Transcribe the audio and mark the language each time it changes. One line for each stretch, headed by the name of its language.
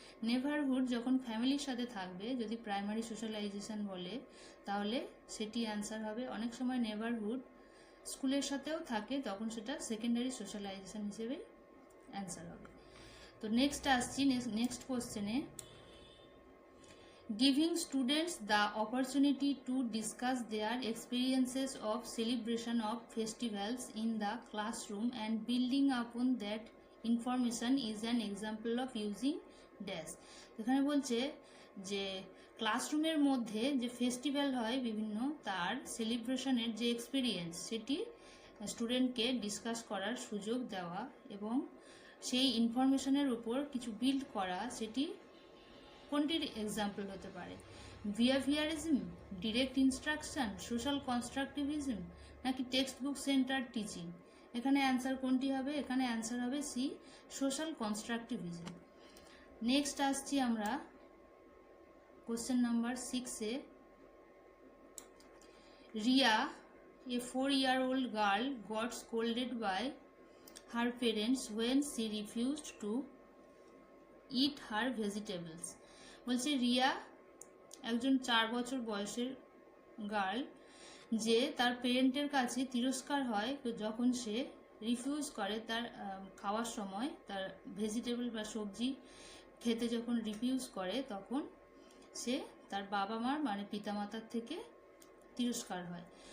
Bangla: Neighbourhood যখন ফ্যামিলির সাথে থাকবে, যদি প্রাইমারি সোশ্যালাইজেশন বলে, তাহলে সেটি অ্যান্সার হবে। অনেক সময় নেইবারহুড স্কুলের সাথেও থাকে, তখন সেটা সেকেন্ডারি সোশ্যালাইজেশন হিসেবে অ্যান্সার হবে। তো নেক্সট আসছি নেক্সট কোশ্চেনে।
English: Giving students the opportunity to discuss their experiences of celebration of festivals in the classroom and building upon that information is an example of using dash.
Bangla: এখানে বলছে যে ক্লাসরুমের মধ্যে যে ফেস্টিভ্যাল হয় বিভিন্ন, তার সেলিব্রেশনের যে এক্সপিরিয়েন্স, সেটি স্টুডেন্টকে ডিসকাস করার সুযোগ দেওয়া এবং সেই ইনফরমেশনের উপর কিছু বিল্ড করা, সেটি কোনটির এক্সাম্পল হতে পারে? Behaviourism, direct instruction, social constructivism, নাকি টেক্সট বুক সেন্টার টিচিং? এখানে অ্যান্সার কোনটি হবে? এখানে অ্যান্সার হবে সি, সোশ্যাল কনস্ট্রাকটিভিজম। নেক্সট আসছি আমরা question number 6-এ।
English: Riya, a 4-year-old girl, got scolded by her parents when she refused to eat her vegetables.
Bangla: বলছে রিয়া একজন 4 বছর বয়সের গার্ল, যে তার পেরেন্টের কাছে তিরস্কার হয় যখন সে রিফিউজ করে তার খাওয়ার সময়, তার ভেজিটেবল বা সবজি খেতে যখন রিফিউজ করে তখন সে তার বাবা মার মানে পিতামাতার থেকে তিরস্কার হয়।